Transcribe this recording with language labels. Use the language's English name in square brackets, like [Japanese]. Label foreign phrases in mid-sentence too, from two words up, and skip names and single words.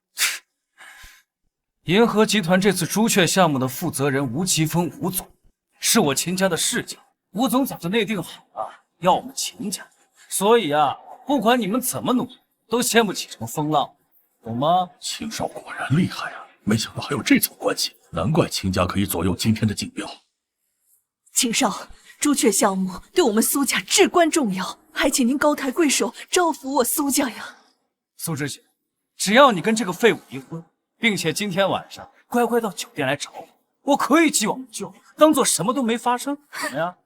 [Chinese] 银河集团这次朱雀项目的负责人吴奇峰吴总，是我秦家的世家。吴总早就内定好了，要我们秦家，所以啊，不管你们怎么努力，都掀不起什么风浪，懂吗？秦少果然厲害啊！没想到還有這層關係，難怪秦家可以左右今天的競標。秦少，朱雀項目對我們蘇家至關重要，還請您高抬貴手，招撫我蘇家呀。蘇知雪，只要你跟這個廢物離婚，並且今天晚上乖乖到酒店來找我，我可以既往不咎，當做什麼都沒發生，怎麼樣？